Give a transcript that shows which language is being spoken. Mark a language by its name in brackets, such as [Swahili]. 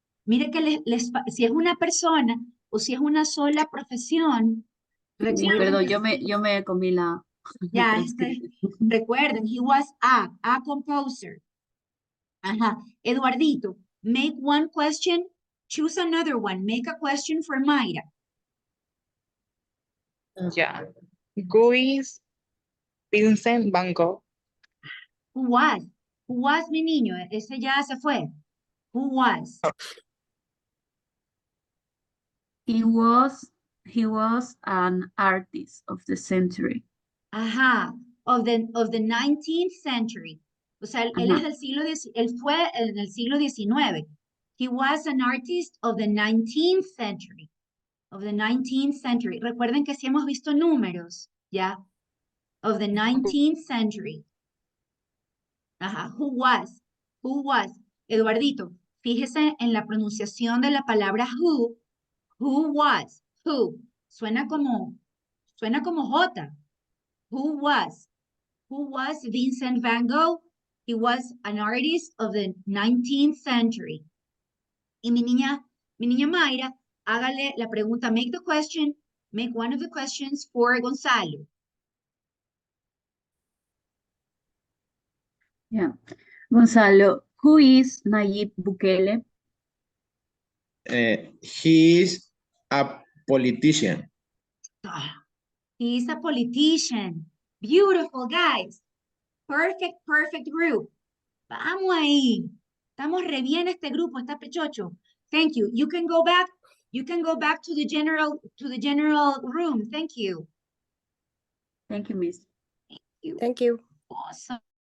[Spanish] Mire que si es una persona o si es una sola profesión, recuerden Perdón, que yo me comí la ya, transcripción. [English] recuerden, he was a composer. [Spanish] Ajá, [English] Eduardito, make one question, choose another one, make a question for Mayra. [Spanish] Ya. [English] Who is Vincent Van Gogh? Who was? Who was [Spanish] mi niño? Ese ya se fue. [English] Who was? He was an artist of the century. [Spanish] Ajá, [English] of the 19th century. [Spanish] O sea, él es Ajá. del siglo él fue en el siglo XIX. [English] He was an artist of the 19th century. Of the 19th century. [Spanish] Recuerden que sí hemos visto números, ¿ya? [English] Of the 19th century. [Spanish] Ajá, [English] who was? Who was? [Spanish] Eduardito, fíjese en la pronunciación de la palabra who was, who. Suena como J. [English] Who was? Who was Vincent van Gogh? He was an artist of the 19th century. [Spanish] Y mi niña Mayra, hágale la pregunta, [English] make the question, make one of the questions for Gonzalo. Yeah. Gonzalo, who is Nayib Bukele? He is a politician. Ah, he's a politician. Beautiful, guys. Perfect, perfect group. [Spanish] Vamos ahí. Estamos re bien este grupo, está pechocho. [English] Thank you. You can go back. You can go back to the general room. Thank you. Thank you, Miss. Thank you. Awesome.